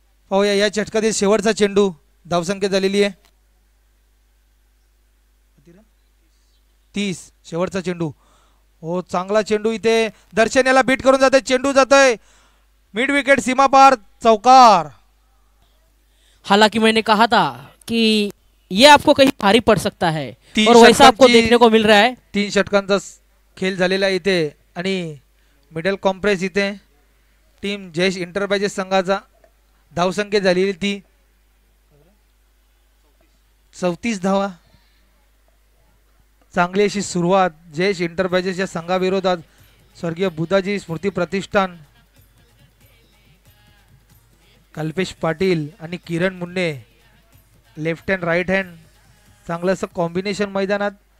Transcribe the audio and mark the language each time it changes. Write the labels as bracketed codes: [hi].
[mr] पाहूया या षटकातील शेवटचा चेंडू. धावसंख्या झालेली आहे 30. शेवटचा चेंडू. हो, चांगला चेंडू. इथे दर्शन याला बीट करून जाते. चेंडू जातोय मिड विकेट सीमा पार चौकार. [hi] हालांकि मैंने कहा था कि ये आपको कहीं भारी पड़ सकता है और वैसा आपको देखने को मिल रहा है. [mr] 3 षटकांचा खेळ झालेला आहे इथे आणि मिडल कॉम्प्रेस इथे टीम जयेश इंटरप्राइजेस संघाचा धावसंख्या झालेली ती 34 धावा. चांगली अशी सुरुवात जयेश इंटरप्राइजेस या संघाविरोधात स्वर्गीय बुधाजी स्मृती प्रतिष्ठान कल्पेश पाटील आणि किरण मुन्ने लेफ्ट हँड राईट हँड चांगलं असं कॉम्बिनेशन मैदानात.